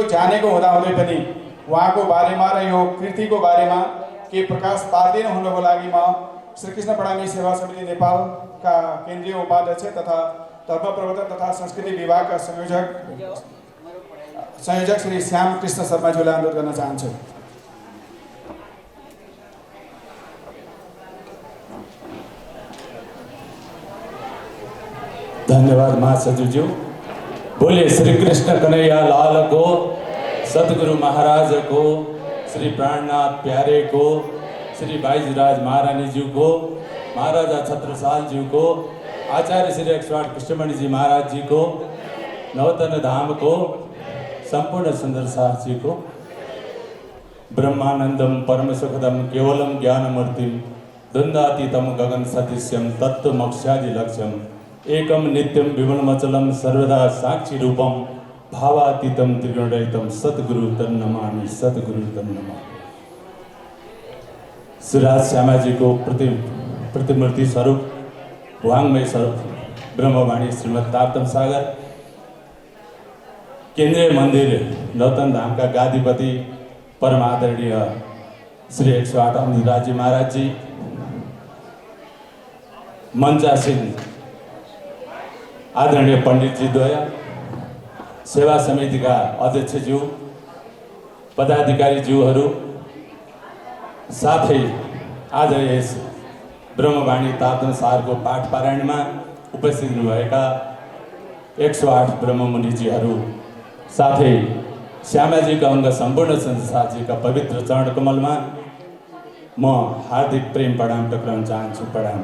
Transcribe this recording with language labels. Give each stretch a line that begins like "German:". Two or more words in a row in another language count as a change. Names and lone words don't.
Nepali: जानेको हुँदाहुँदै पनि उहाँको बारेमा र यो कृतिको बारेमा केही प्रकाश पार्दिनु हुनको लागि म श्रीकृष्ण प्रणामी सेवा समिति नेपालका केन्द्रीय उपाध्यक्ष तथा धर्म प्रवर्तन तथा संस्कृति विभागका संयोजक श्री श्याम कृष्ण शर्माज्यूलाई अनुरोध गर्न चाहन्छु। धन्यवाद महासचिवज्यू।
Hindi: बोले श्री कृष्ण कन्हैया लाल को, सतगुरु महाराज को, श्री प्राणनाथ प्यारे को, श्री बाईजराज महारानी जी को, महाराजा छत्रसाल जी को, आचार्य श्री 108 कृष्णमणि जी महाराज जी को, नवतन धाम को, संपूर्ण सुंदर साहब जी को,
Sanskrit: ब्रह्मानंदम परम सुखदम केवलम ज्ञानमूर्तिम द्वंद्वातीतम गगन सदृश्यम तत्वमक्षादि लक्ष्यम एकम नित्यम विमलमचलम सर्वदा साक्षी रूपम भावातीतम त्रिगुणरहितम सतगुरु तन नमामि, सतगुरु तन नमामि।
Hindi: श्रीराज श्यामाजी को प्रतिमूर्ति स्वरूप वांग्मय स्वरूप ब्रह्मवाणी श्रीमद तातम सागर केंद्रीय मंदिर नौतन धाम का गादीपति परम आदरणीय श्री 108 अमृतराज जी महाराज जी, मंचासीन आदरणीय पंडित जी द्वय, सेवा समिति का अध्यक्ष ज्यू,
Nepali: पदाधिकारी ज्यूहरू, साथै आज यस ब्रह्मवाणी तातम सारको पाठ पारायणमा उपस्थित हुनुभएका 108 ब्रह्ममुनिजीहरू, साथै श्यामाजीका अङ्ग सम्पूर्ण संस्थाजीका पवित्र चरण कमलमा म हार्दिक प्रेम प्रणाम टक्राउन चाहन्छु। प्रणाम।